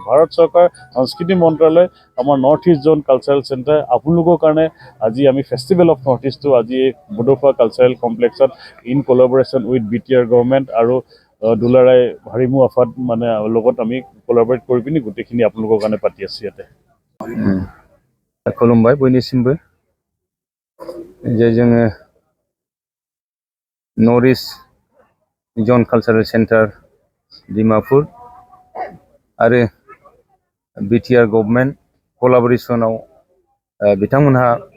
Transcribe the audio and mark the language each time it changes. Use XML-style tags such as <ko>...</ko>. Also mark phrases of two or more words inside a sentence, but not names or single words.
<as>ভাৰত চৰকাৰ সংস্কৃতি মন্ত্ৰালয়, আমাৰ নৰ্থ ইষ্ট জ'ন কালচাৰেল চেণ্টাৰ, আপোনালোকৰ কাৰণে আজি আমি ফেষ্টিভেল অফ নৰ্থ ইষ্টটো আজি এই বডোফা কালচাৰেল কমপ্লেক্সত</as> <en>in collaboration with BTR government</en> <as>আৰু দুলাৰাই হাৰিমু আফাদ মানে লগত আমি কলাবৰেট কৰি পিনি গোটেইখিনি আপোনালোকৰ কাৰণে পাতি আছোঁ ইয়াতে।</as> <brx>खुलुमबाय बयनिसिमबो जे जोङो नर्थ इस्ट जन कालचारेल सेन्टार डिमापुर आरो बिटिआर गभर्नमेन्ट कलाबरेसनाव बिथांमोनहा</brx>